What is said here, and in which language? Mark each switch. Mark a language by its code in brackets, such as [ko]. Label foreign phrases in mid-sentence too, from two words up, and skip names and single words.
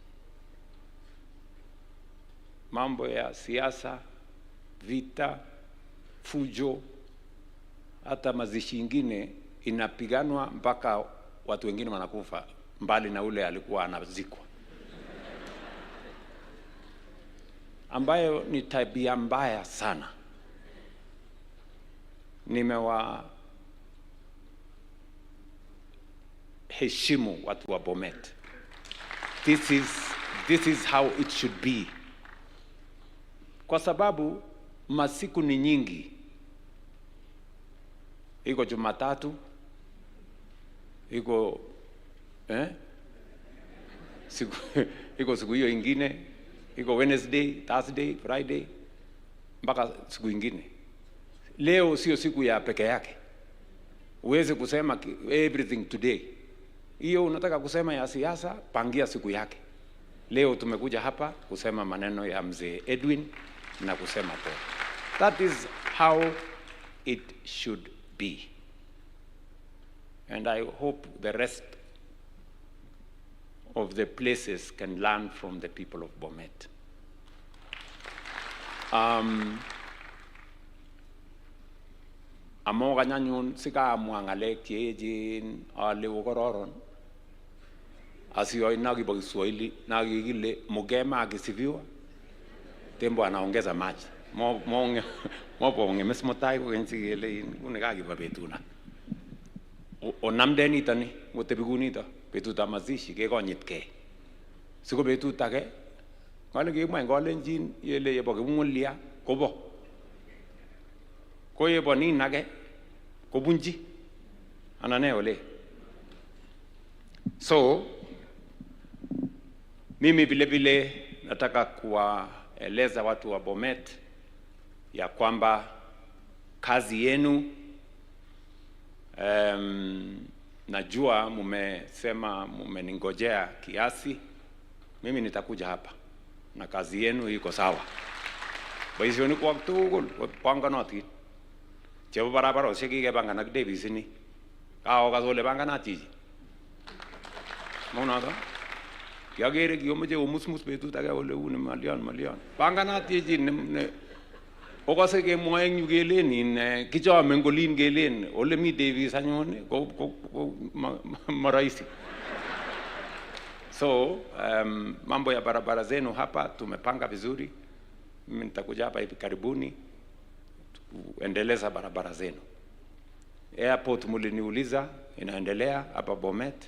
[sw] Mambo ya siasa, vita, fujo, hata mazishi ingine inapiganwa mpaka watu wengine wanakufa, mbali na ule alikuwa anazikwa, ambayo ni tabia mbaya sana. Nimewa heshimu watu wa Bomet. [en] This is how it should be, [sw] kwa sababu masiku ni nyingi. Iko Jumatatu, iko siku hiyo ingine, iko [en] Wednesday, Thursday, Friday, [sw] mpaka siku ingine. Leo sio siku ya peke yake. Uweze kusema [en] everything today. [sw] Hiyo unataka kusema ya siasa, pangia siku yake. Leo tumekuja hapa kusema maneno ya mzee Edwin na kusema pole. [en] That is how it should be. And I hope the rest of the places can learn from the people of Bomet. [kln] Amoga nyanyun sika muangale kiejin ale ukororon asiyo inagi [sw] kwa Kiswahili [kln] nagi [sw] kile mugema akisifiwa tembo anaongeza maji [kln] mo ponge mesmotai ko kensi kele unekagi pa betuna onamde nitani ngotebigunito betutab mazishi kekonyitgei siko betut age ngale kemwa ngolenjin yele yebo kibungulia kobo koye boni nage kobunji anane ole. [sw] So mimi vile vile nataka kuwaeleza watu wa Bomet ya kwamba kazi yenu, najua mumesema mumeningojea kiasi, mimi nitakuja hapa na kazi yenu iko sawa. [kln] Boisioni kwa tugul panganotin chebo barabarosiek kikepanganak debisini kao kasole panganat chichi maunoto kiagere kiyomoche komusmus betut age ole uni malion panganat chichi ne okose kemwoe eng yu kelen kichome ngolin kelen ole mi Davis anyun ko maraisi. [sw] So mambo ya barabara zenu hapa tumepanga vizuri. Mimi nitakuja hapa hivi karibuni kuendeleza barabara zenu. Airport muliniuliza inaendelea hapa Bomet.